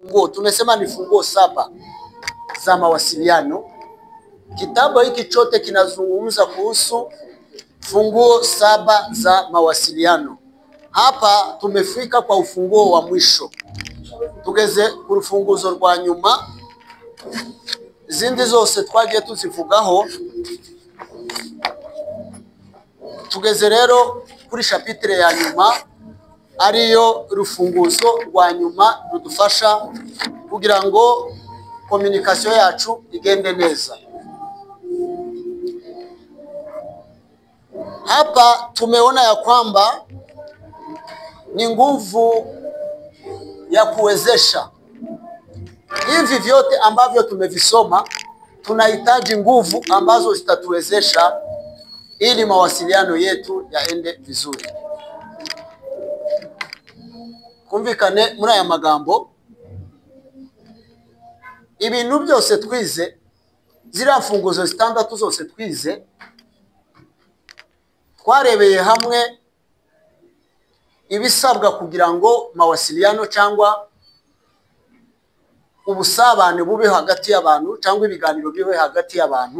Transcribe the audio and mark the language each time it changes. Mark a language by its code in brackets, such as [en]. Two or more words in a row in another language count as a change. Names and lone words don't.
[sw] funguo, tumesema ni funguo 7 za mawasiliano. Kitabu hiki chote kinazungumza kuhusu funguo 7 za mawasiliano. Hapa tumefika kwa ufunguo wa mwisho. [rw] Tugeze ku rufunguzo rwa nyuma. Zindi zose twagiye tuzivugaho. Tugeze rero kuri chapitre ya nyuma, ariyo rufunguzo rwa nyuma rudufasha kugira ngo communication yacu igende neza. [sw] Hapa tumeona ya kwamba ni nguvu ya kuwezesha. Hivi vyote ambavyo tumevisoma tunahitaji nguvu ambazo zitatuwezesha ili mawasiliano yetu yaende vizuri. [rw] Kumvikane muri aya magambo, ibintu byose twize, zira mfunguzo zitandatu zose twize, twarebeye hamwe ibisabwa kugira ngo mawasiliano cyangwa ubusabane bube hagati y'abantu cyangwa ibiganiro bibe hagati y'abantu.